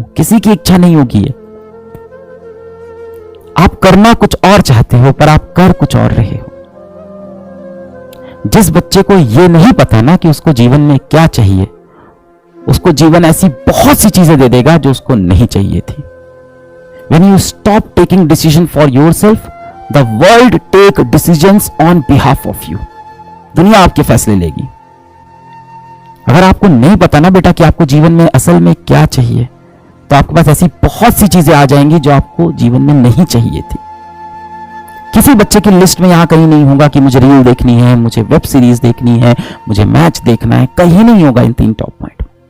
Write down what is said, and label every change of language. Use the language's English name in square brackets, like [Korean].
[Hindi] किसी की इच्छा नहीं होगी ये। आप करना कुछ और चाहते हो, पर आप कर कुछ और रहे हो। जिस बच्चे को ये नहीं पता ना कि उसको जीवन में क्या चाहिए, उसको जीवन ऐसी बहुत सी चीजें दे देगा जो उसको नहीं चाहिए थी। [English] When you stop taking decision for yourself, the world take decisions on behalf of you. [Hindi] दुनिया आपके फैसले लेगी। अगर आपको नहीं पता ना बेटा कि आपको जीवन में असल में क्या चाहिए, तो आपके पास ऐसी बहुत सी चीजें आ जाएंगी जो आपको जीवन में नहीं चाहिए थी। किसी बच्चे की लिस्ट में यहां कहीं नहीं होगा कि मुझे रील देखनी है, मुझे वेब सीरीज देखनी है, मुझे मैच देखना है, कहीं नहीं होगा इन 3 टॉप पॉइंट।